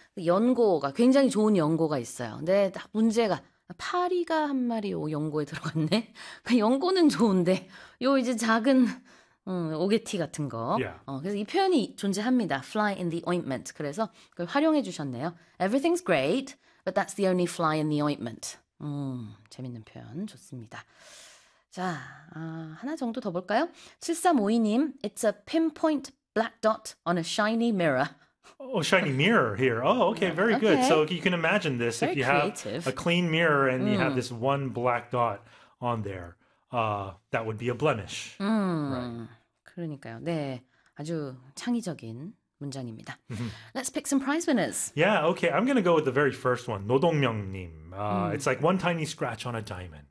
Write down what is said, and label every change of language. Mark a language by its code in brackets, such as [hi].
[ko] 연고가, 굉장히 좋은 연고가 있어요. 근데 문제가, 파리가 한 마리 연고에 들어갔네? 연고는 좋은데, 요 이제 작은, 오게티 같은 거. 그래서 이 표현이 존재합니다. [en] Fly in the ointment. [ko] 그래서 그걸 활용해 주셨네요. [en] Everything's great, but that's the only fly in the ointment. [ko] 재밌는 표현. 좋습니다. 자, 하나 정도 더 볼까요? [en] 7352님, It's a pinpoint black dot on a shiny mirror. Oh, shiny mirror here. Oh, okay, very good. So Okay. you can imagine this if Very you have a creative. clean mirror and you have this one black dot on there, that would be a blemish, right? [ko] 그러니까요. 네. 아주 창의적인 문장입니다. [en] Let's pick some prize winners. Yeah, okay, I'm gonna go with the very first one, 노동명님. It's like one tiny scratch on a diamond.